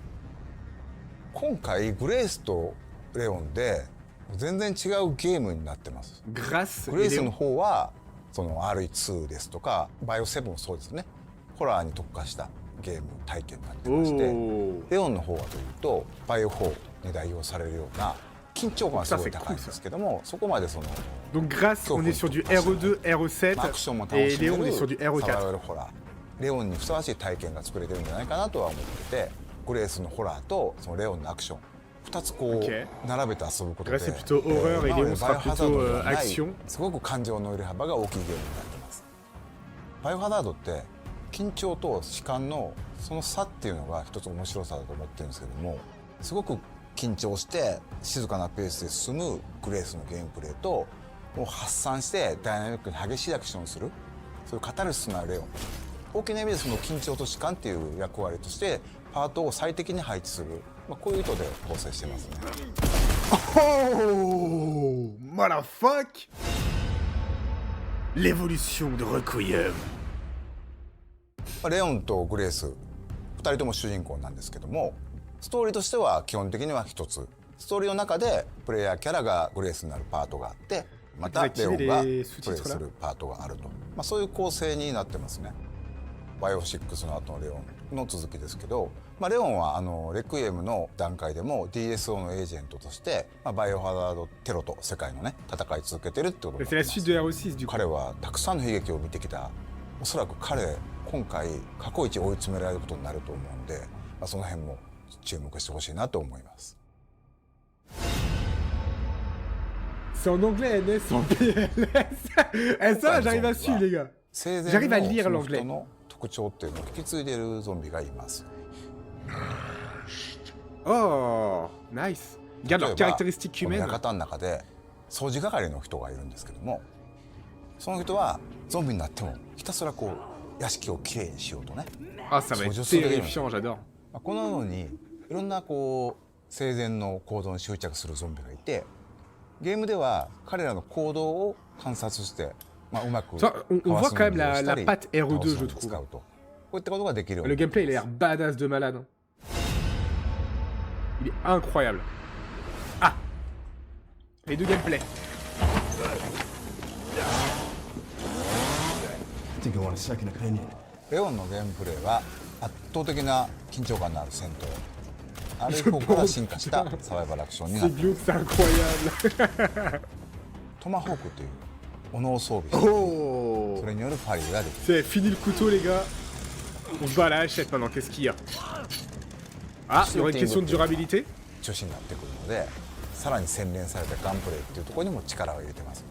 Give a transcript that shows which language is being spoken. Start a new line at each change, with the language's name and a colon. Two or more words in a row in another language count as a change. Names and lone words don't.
Japanese: 今回グレースとレオンで全然違うゲームになってます。グレースの方はその RE2 ですとかバイオ7もそうですね、ホラーに特化したゲーム体験になってまして、レオンの方はというとバイオ4に代表されるような緊張感はすごい高いんですけども、そこまでその
French: Donc Grace, on est sur du RE2, RE7 et Léon, on est sur du
Japanese: サバイバ
French: RE4.
Japanese: ルホラー、レオンにふさわしい体験が作れてるんじゃないかなとは思ってて、グレースのホラーとそのレオンのアクション2つこう並べて遊ぶことで、
French: Grace est plutôt horreur et Léon sera plutôt action.
Japanese: すごく感情の揺れ幅が大きいゲームになってます。バイオハザードって緊張と弛緩のその差っていうのが一つ面白さだと思ってるんですけども、すごく緊張して静かなペースで進むグレースのゲームプレイと、もう発散してダイナミックに激しいアクションをする、そういうカタルシスなレオン、大きな意味でその緊張と弛緩っていう役割としてパートを最適に配置する、こういう意図で構成してますね。
English: Oh, motherfuck!
French: L'évolution de Requiem.
Japanese: レオンとグレース2人とも主人公なんですけども、ストーリーとしては基本的には一つ、ストーリーの中でプレイヤーキャラがグレースになるパートがあって、またレオンがプレイするパートがあると、そういう構成になってますね。バイオ6の後のレオンの続きですけど、レオンはレクイエムの段階でも DSO のエージェントとして、バイオハザードテロと世界のね戦い続けてるってことになってます。彼はたくさんの悲劇を見てきた。おそらく彼今回過去一追い詰められることになると思うんで、その辺も注目してほしいなと思います。
French: C'est en anglais, NS, en PLS. Eh, ça, j'arrive à suivre, les gars. J'arrive à lire l'anglais.
Japanese: 特徴っていうのを引き継いでいるゾンビがいます。
English: Oh, nice.
French: Regarde leurs caractéristiques humaines.
Japanese: 館の中で掃除係の人がいるんですけども、その人はゾンビになってもひたすらこう屋敷をきれいにしようとね。
French: Ah, ça va être terrifiant, j'adore.
Japanese: このようにいろんなこう生前の行動に執着するゾンビがいて、 ゲームでは彼らの行動を観察して、まあ、うまく
French: Ça, on
Japanese: かわ
French: voit
Japanese: す
French: quand
Japanese: の
French: même
Japanese: をした
French: la
Japanese: り
French: patte RE2,
Japanese: 倒す
French: je
Japanese: のに
French: trouve.
Japanese: 使うとこういったことができるよう
French: Le
Japanese: になって
French: gameplay, il a l'air badass de malade. Hein. Il est incroyable. Ah, les deux gameplays.
English: I think I want a second opinion.
Japanese: レオンのゲームプレイは圧倒的な緊張感のある戦闘ある方から進化したサバイバルアクションになっ
French: C'est
Japanese: ている
French: glauque, c'est incroyable.
Japanese: トマホークという斧を装備して、
French: Oh,
Japanese: それによるパリができる
French: c'est fini le couteau, les gars. On se bat à la hachette maintenant. Qu'est-ce qu'il y a? Ah, il y aurait une question de durabilité.
Japanese: 調子になってくるのでさらに洗練されたガンプレイっていうところにも力を入れてますね。